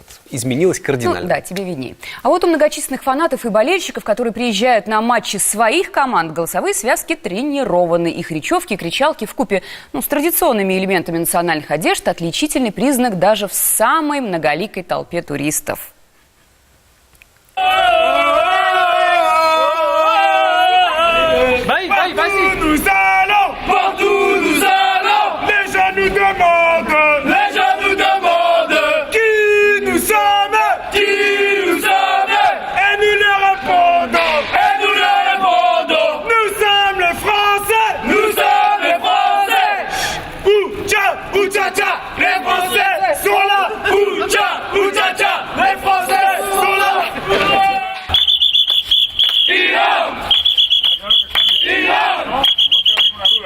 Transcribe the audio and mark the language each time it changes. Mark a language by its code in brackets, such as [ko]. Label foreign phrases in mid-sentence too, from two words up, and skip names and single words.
[ru] Изменилось кардинально. Ну, да, тебе виднее. А вот у многочисленных фанатов и болельщиков, которые приезжают на матчи своих команд, голосовые связки тренированы. Их речевки, кричалки вкупе с традиционными элементами национальных одежд – отличительный признак даже в самой многоликой толпе туристов. [fr] Nous allons, partout nous allons, les gens nous demandent, qui nous sommes, et nous leur répondons, nous sommes les Français, Oucha, les Français sont là, Oucha, les Français sont là. Iran.